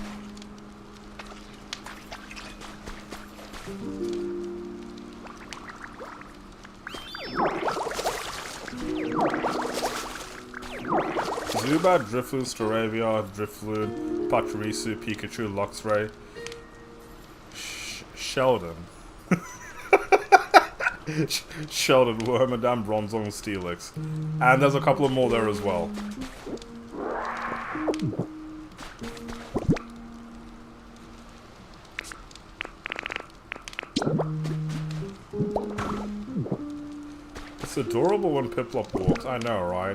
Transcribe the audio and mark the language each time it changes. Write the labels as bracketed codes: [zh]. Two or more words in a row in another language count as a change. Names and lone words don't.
[en] Zubat, Drifloon, Staravia, Drifloon, Pachirisu, Pikachu, Luxray, Sheldon. Sheldon, Wormadam, Bronzong, Steelix. And there's a couple of more there as well. It's adorable when Piplup walks, I know, right?